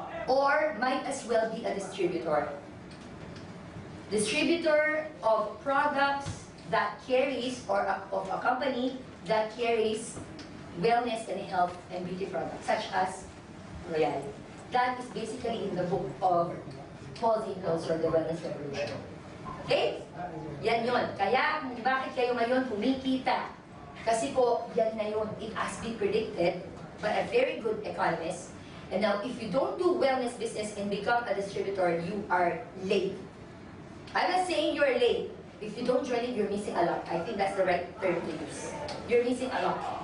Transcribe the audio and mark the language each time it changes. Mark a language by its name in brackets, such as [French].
[English] Or might as well be a distributor. Distributor of products that carries, or of a company that carries wellness and health and beauty products, such as Royal. That is basically in the book of Paul Zinkels, or the Wellness Revolution. [Filipino] Okay? Yan yun. Kaya, bakit kayo ngayon kumikita? Kasi po, yan na yun. [English] It has been predicted by a very good economist. And now, if you don't do wellness business and become a distributor, you are late. I'm not saying you're late. if you don't join it, you're missing a lot. I think that's the right term to use. You're missing a lot.